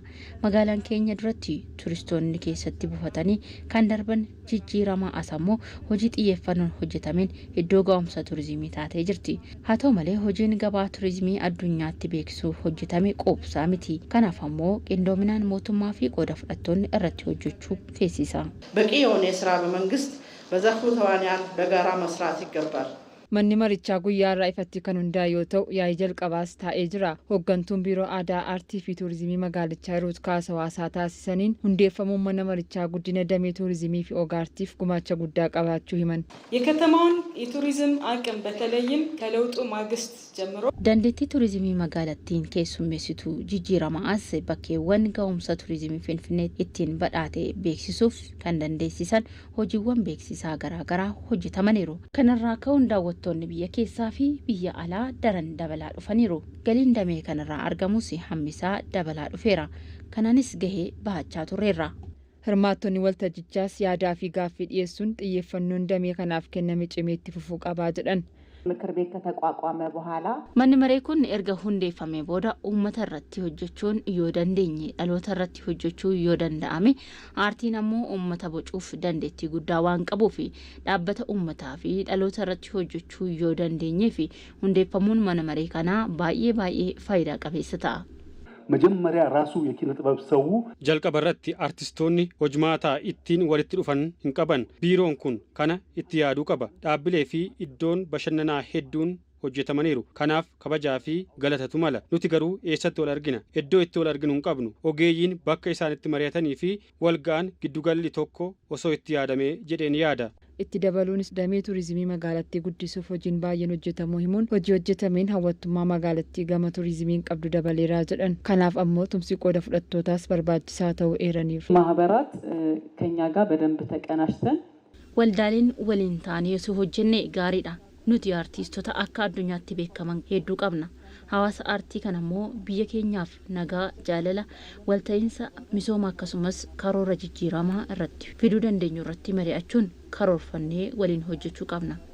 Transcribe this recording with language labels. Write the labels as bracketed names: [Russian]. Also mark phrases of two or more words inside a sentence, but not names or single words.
[Oromo] Magaalaan keenya duratti turistoonni keessatti buufatanii kan darban jijjiiramaa asammoo hojii xiyyeeffannoon hojjetameen iddoo ga'umsa tuurizimii taatee jirti. Haa ta'u malee hojiin gabaa tuurizimii addunyaatti beeksisuuf hojjetame qoobsaa miti. Kanaaf ammoo qindoominaan mootummaa fi qooda fudhattoonni irratti hojjechuu feesisa. [Amharic] በቂ የሆነ የስራ በመንግስት በዘርፉ ተዋንያን በጋራ መስራት ይገባል። [Oromo] Manni marichaa guyyaa irraa ifatti kan hundaa'e yoo ta'u yaa'ii jalqabaas taa'ee jira. Hooggantuun biiroo aadaa, aartii fi tuurizimii magaalichaa Hiruut Kaasawaa haasaa taasisaniin hundeeffamuun mana marichaa guddina damee tuurizimii fi ogaartiif gumaacha guddaa qabaachuu himan. [Amharic] የከተማውን የቱሪዝም አቅም በተለይም ከለውጡ ማግስት ጀምሮ [Oromo] dandeettii tuurizimii magaalattiin keessummeessitu jijjiiramaas bakkeewwan ga'umsa tuurizimii Finfinnee ittiin badhaate beeksisuuf kan dandeessisan hojiiwwan beeksisaa garaagaraa hojjetamaniiru. Kanarraa ka'uun daawwattoonni biyya keessaa fi biyya alaa daran dabalaa dhufaniiru. Galiin damee kanarraa argamus hammisaa dabalaa dhufeera. Kanaanis gahee bahachaa turreerra. Hirmaattonni waltajjichaas yaadaa fi gaaffii dhiyeessuun xiyyeeffannoon damee kanaaf kenname cimee itti fufuu qabaa jedhan. [Amharic] ምክር ቤት ከተቋቋመ በኋላ [Oromo] manni maree kun erga hundeeffamee booda uummata irratti hojjechuun yoo dandeenye dhaloota irratti hojjechuu yoo danda'ame aartiin ammoo uummata bocuuf dandeettii guddaa waan qabuuf dhaabbata uummataa fi dhaloota irratti hojjechuu yoo dandeenye fi hundeeffamuun mana maree kanaa baay'ee faayidaa qabeessa ta'a. [Amharic] መጀመሪያ ራሱ የኪነ ጥበብ ሰው [Oromo] jalqabarratti artistoonni hojmaataa ittiin walitti dhufan hin qaban. Biiroon kun kana itti yaaduu qaba. Dhaabbilee fi iddoon bashannanaa hedduun hojjetamaniiru. Kanaaf kabajaa fi galatatu mala. Nuti garuu eessatti wal argina? Iddoo itti wal arginu hin qabnu. Ogeeyyiin bakka isaan itti mari'atanii fi walga'an giddugalli tokko osoo itti yaadamee jedheen yaada. Itti dabaluunis damee tuurizimii magaalattii guddisuuf hojiin baay'een hojjetamuu himuun hojii hojjetameen hawwattummaa magaalattii gama tuurizimiin qabdu dabaleeraa jedhan. Kanaaf ammoo tumsi qooda fudhattootaas barbaachisaa ta'uu eeraniiru. [Amharic] ማህበራት ከኛ ጋር በደንብ ተቀናጅተን [Oromo] waldaaleen waliin taanee osoo hojjenne gaariidha. Nuti aartistoota akka addunyaatti beekaman hedduu qabna. Hawaasa aartii kan ammoo biyya keenyaaf nagaa, jaalala, walta'iinsa, misooma akkasumas karoora jijjiiramaa irratti fiduu dandeenyu irratti mari'achuun karoorfannee waliin hojjechuu qabna.